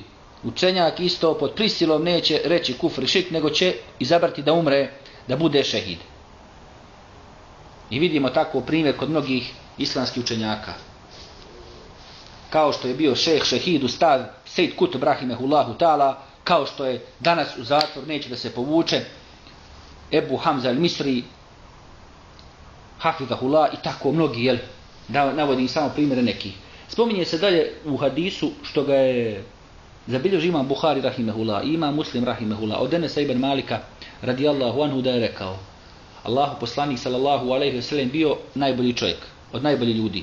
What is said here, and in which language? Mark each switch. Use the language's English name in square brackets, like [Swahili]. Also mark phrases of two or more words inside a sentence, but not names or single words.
[Bosnian] Učenjak isto pod prisilom neće reći kufr i širk, nego će izabrati da umre, da bude šehid. I vidimo tako primjer kod mnogih islamskih učenjaka. Kao što je bio šejh šehid ustad Sejd Kutb [Arabic] رحمه الله تعالى, [Bosnian] kao što je danas u zatvor, neće da se povuče, Ebu Hamza al-Misri, hafizahullah i tako mnogi, da navodim samo primjere nekih. Spominje se dalje u hadisu što ga je zabilježio imam Buhari rahimehullah i imam Muslim rahimehullah od Enesa ibn Malika [Arabic] رضي الله عنه [Bosnian] da je rekao: Allahu poslanik [Arabic] صلى الله عليه وسلم [Bosnian] bio najbolji čovjek, od najboljih ljudi.